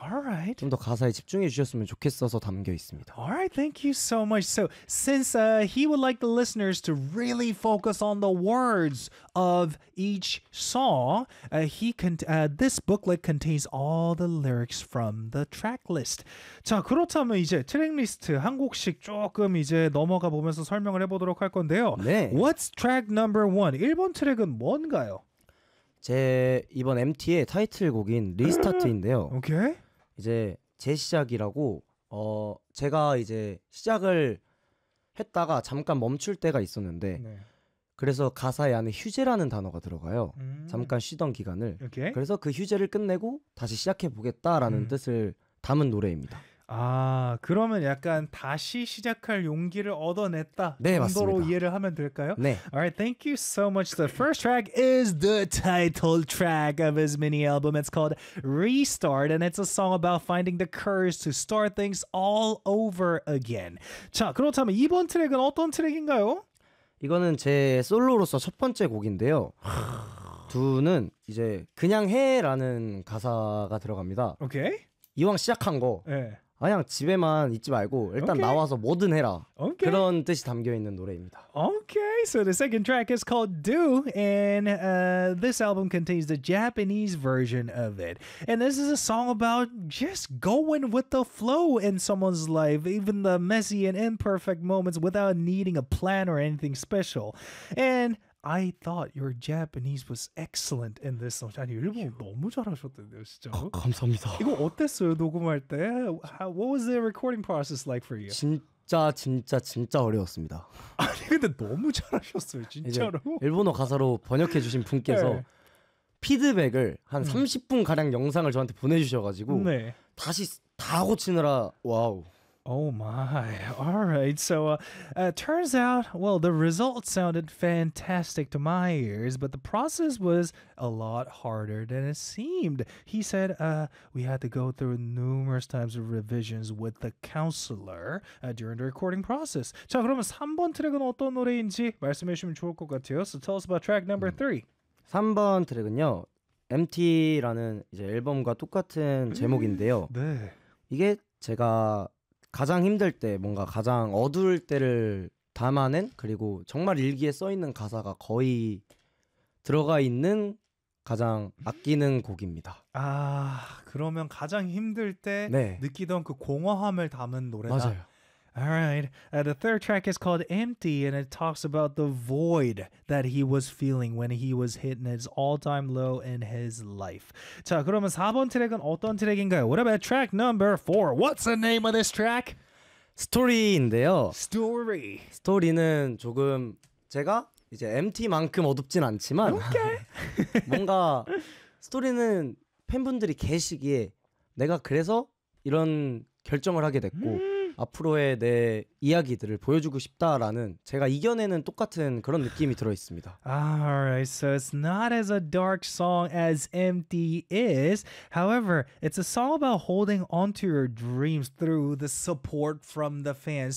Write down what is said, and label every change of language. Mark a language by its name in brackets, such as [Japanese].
[English] right. [Korean] 좀 더 가사에 집중해 주셨으면 좋겠어서 담겨 있습니다. [English] Alright, thank you so much. So, since he would like the listeners to really focus on the words of each song, this booklet contains all the lyrics from the track list. [Korean] 자, 그렇다면 이제 트랙 리스트 한 곡씩 조금 이제 넘어가 보면서 설명을 해보도록 할 건데요. 네. [English] What's track number one? [Korean] 1번 트랙은 뭔가요? 제 이번 MT의 타이틀곡인 리스타트인데요. 오케이. 이제 재시작이라고 제가 이제 시작을 했다가 잠깐 멈출 때가 있었는데 네. 그래서 가사에 안에 휴재라는 단어가 들어가요. 잠깐 쉬던 기간을. 오케이. 그래서 그 휴재를 끝내고 다시 시작해보겠다라는 뜻을 담은 노래입니다. 아 그러면 약간 다시 시작할 용기를 얻어냈다 네, 정도로 맞습니다. 이해를 하면 될까요? 네. [English] Alright, thank you so much. The first track is the title track of his mini album. It's called Restart, and it's a song about finding the courage to start things all over again. [Korean] 자, 그렇다면 이번 트랙은 어떤 트랙인가요? 이거는 제 솔로로서 첫 번째 곡인데요. 두는 이제 그냥 해라는 가사가 들어갑니다. 오케이. 이왕 시작한 거 네. 그냥 집에만 있지 말고 일단 [English] okay. [Korean] 나와서 뭐든 해라 [English] okay. [Korean] 그런 뜻이 담겨있는 노래입니다. [English] Okay, so the second track is called Do, and this album contains the Japanese version of it. And this is a song about just going with the flow in someone's life, even the messy and imperfect moments without needing a plan or anything special. And I thought your Japanese was excellent in this song. [Korean] 아니, 일본 너무 잘하셨던데요, 진짜. 감사합니다. 이거 어땠어요, 녹음할 때? [English] What was the recording process like for you? [Korean] 진짜 어려웠습니다. 아니, 근데 너무 잘하셨어요, 진짜로. 일본어 가사로 번역해 주신 분께서 네. 피드백을 한 30분가량 영상을 저한테 보내주셔가지고 네. 다시 다 고치느라, 와우. [English] Oh my. All right. So turns out, well, the results sounded fantastic to my ears, but the process was a lot harder than it seemed. He said we had to go through numerous times of revisions with the counselor during the recording process. [Korean] 자, 그러면 3번 트랙은 어떤 노래인지 말씀해 주시면 좋을 것 같아요. [English] So tell us about track number 3. [Korean] 3번 트랙은요. MT라는 이제 앨범과 똑같은 제목인데요. 네. 이게 제가 가장 힘들 때, 뭔가 가장 어두울 때를 담아낸, 그리고 정말 일기에 써있는 가사가 거의 들어가 있는 가장 아끼는 곡입니다. 아, 그러면 가장 힘들 때 네. 느끼던 그 공허함을 담은 노래다. 맞아요. [English] Alright, the third track is called Empty, and it talks about the void that he was feeling when he was hitting his all-time low in his life. [Korean] 자, 그러면 4번 트랙은 어떤 트랙인가요? [English] What about track number 4? What's the name of this track? [Korean] Story인데요. [English] Story. [Korean] Story는 조금 제가 이제 MT만큼 어둡진 않지만 [English] okay. [Korean] 뭔가 Story는 팬분들이 계시기에 내가 그래서 이런 결정을 하게 됐고 앞으로의 내 이야기들을 보여주고 싶다라는 제가 이겨내는 똑같은 그런 느낌이 들어 있습니다. [English] Alright, so it's not as a dark song as Empty is. However, it's a song about holding onto your dreams through the support from the fans.